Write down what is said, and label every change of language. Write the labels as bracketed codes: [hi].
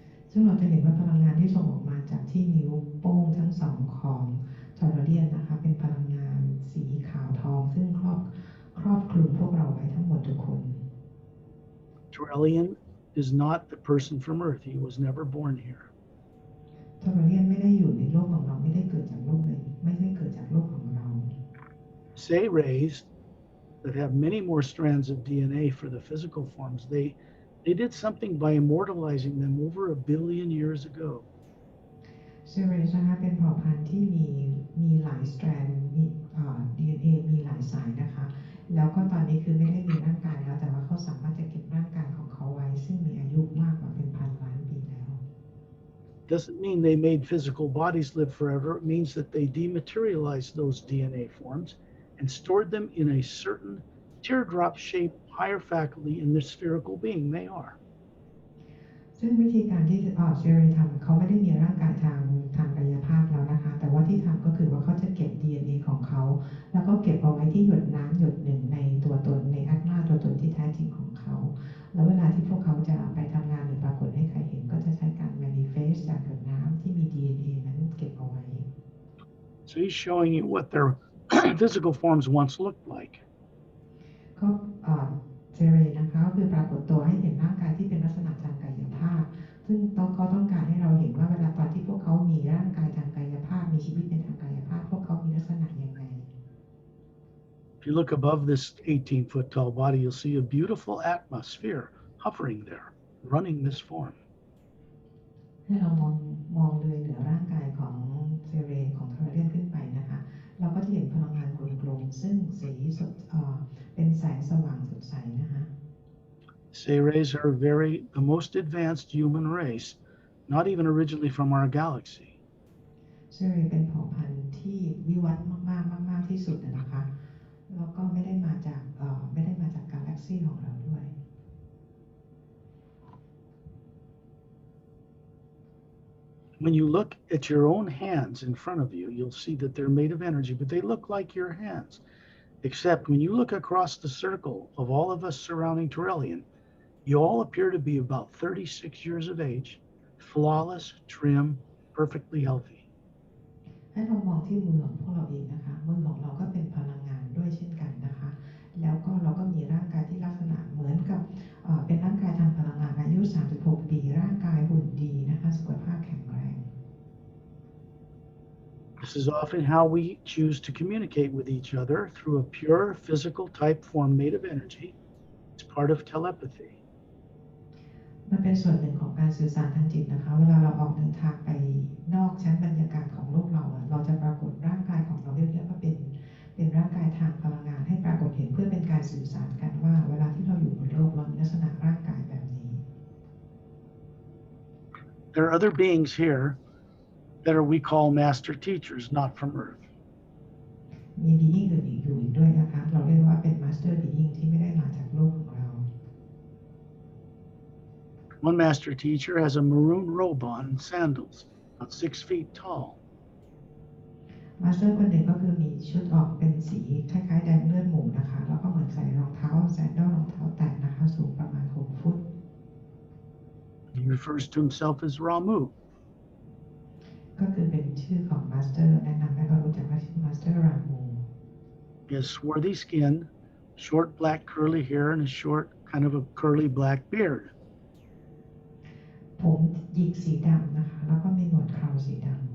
[th] ซึ่งเราจะเห็นว่าพลังงานที่ส่งออกมาจากที่นิ้วโป้งทั้งสองของทอร์เรียนนะคะเป็นพลังงานสีขาวทองซึ่งครอบคลุมพวกเราไว้ทั้งหมดทุกคน [en] Turelian is not a person from Earth. He was never born here. [th] ทอร์เรียนไม่ได้อยู่ในโลกของเราไม่ได้เกิดจากโลกเลยไม่ได้เกิดจากโลกของเรา [en] Say rays that have many more strands of DNA for the physical forms, they did something by immortalizing them over 1 billion years ago. [th] เซเรสนะคะเป็นเผ่าพันธุ์ที่มีหลายสแตรนด์มีDNA มีหลายสายนะคะแล้วก็ตอนนี้คือไม่ได้มีร่างกายแล้วแต่ว่าเขาสามารถจะเก็บร่างกายของเขาไว้ซึ่งมีอายุมากกว่าเป็นพันล้านปีแล้ว [en] Doesn't mean they made physical bodies live forever. It means that they dematerialized those DNA forms and stored them in a certain teardrop-shaped higher faculty in the spherical being they are. [th] ซึ่งวิธีการที่เซเรทำเขาไม่ได้มีร่างกายทางกายภาพแล้วนะคะแต่ว่าที่ทำก็คือว่าเขาจะเก็บ DNA ของเขาแล้วก็เก็บเอาไว้ที่หยดน้ำหยดหนึ่งในตัวตนในอัตมาตัวตนที่แท้จริงของเขาแล้วเวลาที่พวกเขาจะไปทำงานหรือปรากฏให้ใครเห็นก็จะใช้การ manifest จากหยดน้ำที่มี DNA นั้นเก็บเอาไว้ [en] So he's showing you what their physical forms once looked like. [th] ก็เซเรนะคะก็คือปรากฏตัวให้เห็นร่างกายที่เป็นลักษณะทางกายภาพซึ่งเขาต้องการให้เราเห็นว่าเวลาตอนที่พวกเขามีร่างกายทางกายภาพมีชีวิตในทางกายภาพพวกเขามีลักษณะยังไง [en] If you look above this 18-foot tall body, you'll see a beautiful atmosphere hovering there, running this form. [th] ให้เรามองเลยเหนือร่างกายของเซเรของเทอร์เรียนขึ้นไปนะคะเราก็จะเห็นพลังงานกลมๆซึ่งสีสดเป็นแสงสว่างสดใสนะคะ [en] Say rays are the most advanced human race, not even originally from our galaxy. [th] เซเรเป็นเผ่าพันธุ์ที่วิวัฒน์มากที่สุดนะคะแล้วก็ไม่ได้มาจากกาแล็กซี่ของเราด้วย [en] When you look at your own hands in front of you, you'll see that they're made of energy, but they look like your hands. Except when you look across the circle of all of us surrounding Turelian, you all appear to be about 36 years of age, flawless, trim, perfectly healthy. [th] ให้เรามองที่มือของพวกเราเองนะคะมือของเราก็เป็นพลังงานด้วยเช่นกันนะคะแล้วก็เราก็มีร่างกายที่ลักษณะเหมือนกับเป็นร่างกายทางพลังงานอายุ36ปีร่างกายหุ่นดีนะคะสุขภาพแข็งแรง [en] This is often how we choose to communicate with each other through a pure physical type form made of energy. It's part of telepathy. [th] มันเป็นส่วนหนึ่งของการสื่อสารทางจิตนะคะเวลาเราออกเดินทางไปนอกชั้นบรรยากาศของโลกเราจะปรากฏร่างกายของเราเรียกว่าเป็นร่างกายทางพลังงานให้ปรากฏเห็นเพื่อเป็นการสื่อสารกันว่าเวลาที่เราอยู่บนโลกเรามีลักษณะร่างกายแบบนี้ [en] There are other beings here that we call master teachers, not from Earth. [th] มี being อื่นอยู่อีกด้วยนะคะเราเรียกว่าเป็น master being ที่ไม่ได้มาจากโลกของเรา [en] One master teacher has a maroon robe on and sandals, about 6 feet tall. [th] มาสเตอร์คนหนึ่งก็คือมีชุดออกเป็นสีคล้ายๆแดงเลือดหมูนะคะแล้วก็เหมือนใส่รองเท้าแซนดอลรองเท้าแตะนะคะสูงประมาณ6 ฟุต [en] He refers to himself as Ramu. [th] ก็คือเป็นชื่อของมาสเตอร์แนะนำให้เรารู้จักว่าชื่อมาสเตอร์รามู [en] He has swarthy skin, short black curly hair, and a short kind of a curly black beard. [th] ผมหยิกสีดำนะคะแล้วก็มีหนวดเคราสีดำ